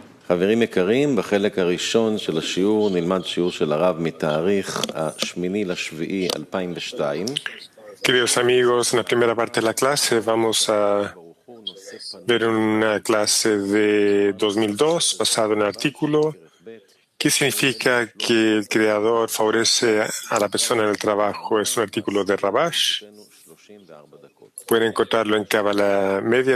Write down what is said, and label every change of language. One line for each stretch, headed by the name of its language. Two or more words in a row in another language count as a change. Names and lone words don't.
Hebrew: חברים יקרים, בחלק הראשון של השיעור נלמד שיעור של הרב מתאריך ה8/7/2002.
Spanish: Queridos amigos, en la primera parte de la clase vamos a ver una clase de 2002 basada en un artículo que significa que el Creador favorece a la persona en el trabajo. Es un artículo de Rabash. Pueden encontrarlo en Cábala Media.